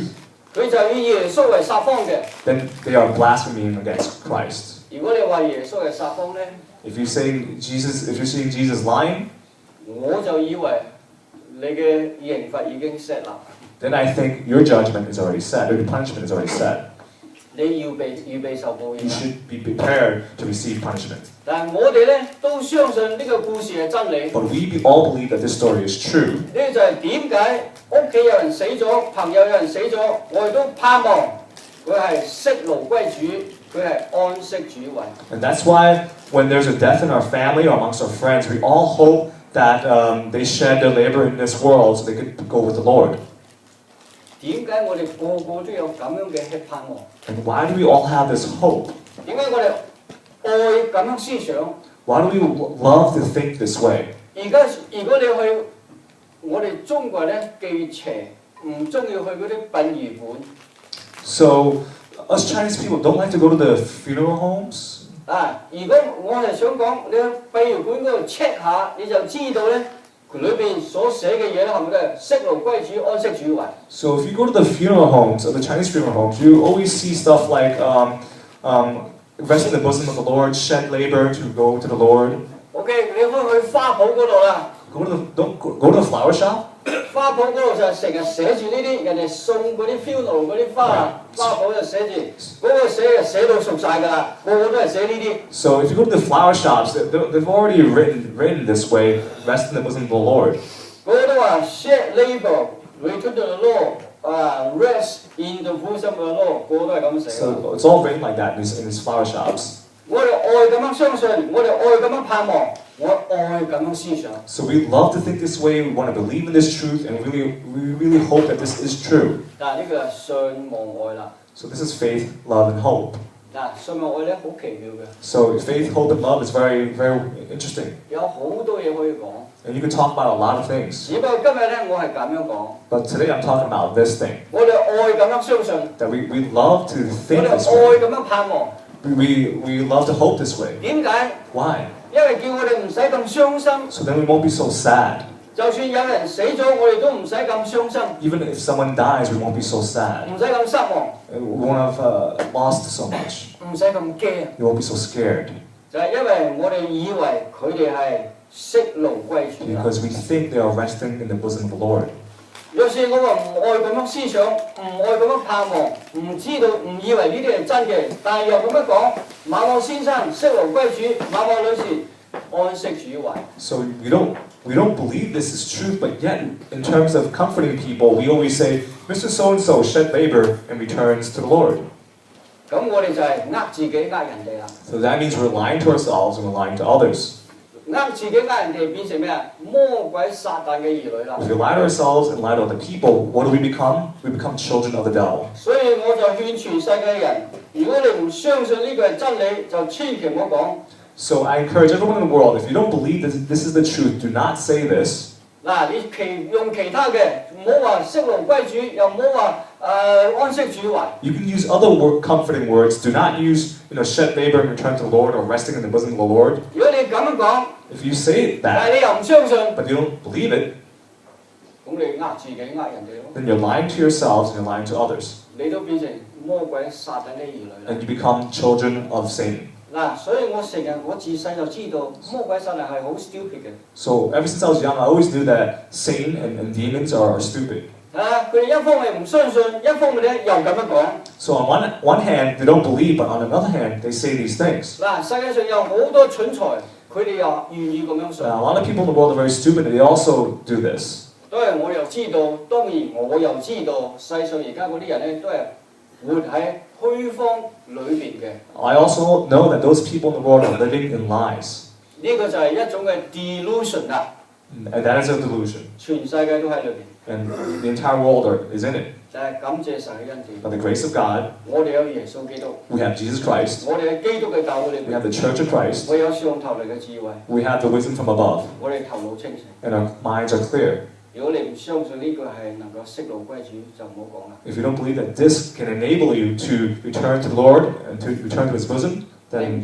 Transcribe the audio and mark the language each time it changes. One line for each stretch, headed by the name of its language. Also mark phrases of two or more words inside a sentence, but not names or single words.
Cantonese: 佢就以耶穌為撒謊嘅。
English: then they are blaspheming against Christ.
Cantonese: 如果你話耶穌係撒謊咧，
English: If you're saying Jesus lying,
Cantonese: 我就以為你嘅刑罰已經 set 啦。
English: then I think your judgment is already set, or your punishment is already set.
Cantonese: 你要預備受報
English: You
Cantonese: 應啦。
English: should be prepared to receive punishment.
Cantonese: 但係我哋咧都相信呢個故事係真理。
English: But we all believe that this story is true.
Cantonese: 呢就係點解屋企有人死咗，朋友有人死咗，我哋都盼望佢係息勞歸主，佢係安息主懷。
English: And that's why when there's a death in our family or amongst our friends, we all hope that they shed their labor in this world so they could go with the Lord.
Cantonese: 點解我哋個個都有咁樣嘅盼望？
English: And why do we all have this hope?
Cantonese: 點解我哋愛咁樣思想？
English: Why do we love to think this way?
Cantonese: 而家如果你去我哋中國咧忌邪，唔中意去嗰啲殯儀館。
English: So us Chinese people don't like to go to the funeral homes.
Cantonese: 啊！如果我係想講，你去殯儀館嗰度 check 下，你就知道咧，佢裏邊所寫嘅嘢咧，係咪都係息勞歸主、安息主懷？
English: So if you go to the funeral homes, or the Chinese funeral homes, you always see stuff like rest in the bosom of the Lord, shed labor to go to the Lord.
Cantonese: OK， 你可以去花圃嗰度啦。
English: Don't go to the flower shop.
Cantonese: 花圃嗰度就成日寫住呢啲，人哋送嗰啲 funeral 嗰啲花，花圃就寫住嗰個寫到熟晒㗎啦，個個都係寫呢啲。
English: So if you go to the flower shops, they've already written this way, rest in the bosom of the Lord.
Cantonese: 個個都話
English: shed labor, return to the Lord, rest in the bosom of the Lord，
Cantonese: 個個都係咁寫。
English: So it's all written like that in these flower shops.
Cantonese: 我哋愛咁樣相信，我哋愛咁樣盼望，我愛咁樣思想。
English: So we love to think this way. We want to believe in this truth, and we really hope that this is true.
Cantonese: 嗱，呢個係信望愛啦。
English: So this is faith, love, and hope.
Cantonese: 嗱，信望愛咧好奇妙嘅，
English: So faith, hope, and love is very interesting,
Cantonese: 有好多嘢可以講。
English: and you can talk about a lot of things.
Cantonese: 只不過今日咧，我係咁樣講。
English: But today I'm talking about this thing
Cantonese: 我哋愛咁樣相信，
English: that we love to
Cantonese: 我
English: think
Cantonese: 哋
English: this
Cantonese: 愛
English: way.
Cantonese: 咁樣盼望。
English: We love to hope this way.
Cantonese: 點解？
English: Why?
Cantonese: 因為叫我哋唔使咁傷心。
English: So then we won't be so sad.
Cantonese: 就算有人死咗，我哋都唔使咁傷心，
English: Even if someone dies, we won't be so sad.
Cantonese: 唔使咁失望，
English: We won't have lost so much.
Cantonese: 唔使咁驚。
English: We won't be so scared
Cantonese: 就係因為我哋以為佢哋係息勞歸主啦。
English: because we think they are resting in the bosom of the Lord.
Cantonese: 有時我話唔愛咁樣思想，唔愛咁樣盼望，唔知道，唔以為呢啲係真嘅，但係又咁樣講，馬某先生息勞歸主，馬某女士安息主懷。
English: So we don't believe this is truth, but yet in terms of comforting people, we always say, Mr. So-and-so shed labor and returns to the Lord.
Cantonese: 咁我哋就係自己人哋啦。
English: So that means we're lying to ourselves and we're lying to others.
Cantonese: 自己人哋變成咩啊？魔鬼撒旦嘅兒女啦。
English: If we lie to ourselves and lie to other people, what do we become? We become children of the devil.
Cantonese: 所以我就勸全世界嘅人，如果你唔相信呢個係真理，就千祈唔好講。
English: So I encourage everyone in the world, if you don't believe this is the truth, do not say this.
Cantonese: 嗱，你用其他嘅，唔好話息勞歸主，又唔好話安息主懷。
English: You can use other comforting words. Do not use, shed labor and return to the Lord or resting in the bosom of the Lord.
Cantonese: 如果你咁樣講，
English: If you say
Cantonese: 但
English: that,
Cantonese: 係你又唔相信，
English: but you don't believe it,
Cantonese: 咁你自己人哋咯，
English: then you're lying to yourselves and you're lying to others.
Cantonese: 你都變成魔鬼撒旦嘅兒女啦。
English: And you become children of Satan.
Cantonese: 嗱，所以我成日我自細就知道魔鬼撒旦係好 stupid 嘅。
English: So ever since I was young, I always knew that Satan and demons are stupid.
Cantonese: 佢哋一方面唔相信，一方面咧又咁樣講。
English: So on one hand, they don't believe, but on another hand, they say these things.
Cantonese: 嗱，世界上有好多蠢材，佢哋又願意咁樣信。
English: Now, a lot of people in the world are very stupid, and they also do this.
Cantonese: 當然我又知道，當然我又知道，世上而家嗰啲人咧都係活喺虛謊裏邊嘅。
English: I also know that those people in the world are living in lies.
Cantonese: 呢個就係一種嘅 delusion 啦，
English: And that is a delusion.
Cantonese: 全世界都喺裏邊。
English: And the entire world is in it.
Cantonese: 就係感謝神嘅恩典。
English: By the grace of God,
Cantonese: 我哋有耶穌基督，
English: we have Jesus Christ.
Cantonese: 我哋喺基督嘅教會裏
English: We have
Cantonese: 邊，
English: the Church of Christ.
Cantonese: 我有上頭嚟嘅智慧，
English: We have the wisdom from above.
Cantonese: 我哋頭腦清醒。
English: And our minds are clear.
Cantonese: 如果你唔相信呢個係能夠息怒歸主，就唔好講啦。
English: If you don't believe that this can enable you to return to the Lord and to return to His bosom, then